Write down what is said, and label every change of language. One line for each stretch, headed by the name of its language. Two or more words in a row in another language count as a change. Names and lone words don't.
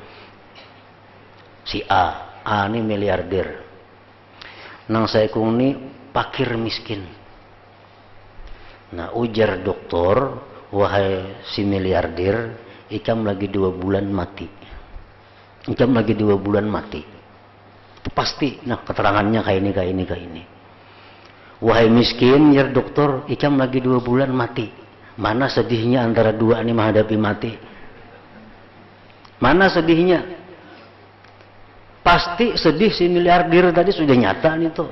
Banjar: Si A ini miliarder. Nang saya kung ni pakir miskin. Nah, ujar doktor, wahai si miliarder, ikam lagi 2 bulan mati. Ikam lagi 2 bulan mati. Itu pasti. Nah, keterangannya kayak ini. Wahai miskin, ya dokter, ikam lagi 2 bulan mati. Mana sedihnya antara dua ini menghadapi mati? Mana sedihnya? Pasti sedih si miliarder tadi, sudah nyata nih tuh.